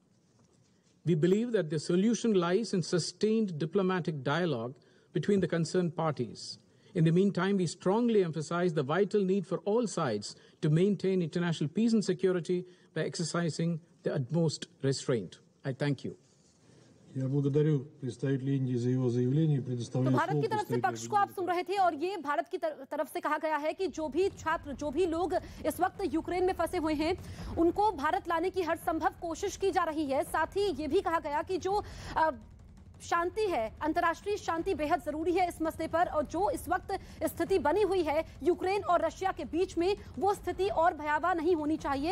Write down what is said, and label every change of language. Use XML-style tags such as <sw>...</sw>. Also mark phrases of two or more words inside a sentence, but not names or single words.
<en>We believe that the solution lies in sustained diplomatic dialogue between the concerned parties. In the meantime, we strongly emphasize the vital need for all sides to maintain international peace and security by exercising the utmost restraint. I thank you.</en> <ru>Я благодарю представителя Индии за его заявление и предоставляю</ru> <hi>भारत की तरफ से पक्ष को आप सुन रहे थे और ये भारत की तरफ से कहा गया है कि जो भी छात्र, जो भी लोग इस वक्त यूक्रेन में फंसे हुए हैं, उनको भारत लाने की हर संभव कोशिश की जा रही है। साथ ही ये भी कहा गया कि जो शांति है, अंतर्राष्ट्रीय शांति बेहद जरूरी है इस मसले पर, और जो इस वक्त स्थिति बनी हुई है यूक्रेन और रशिया के बीच में, वो स्थिति और भयावह नहीं होनी चाहिए।</hi>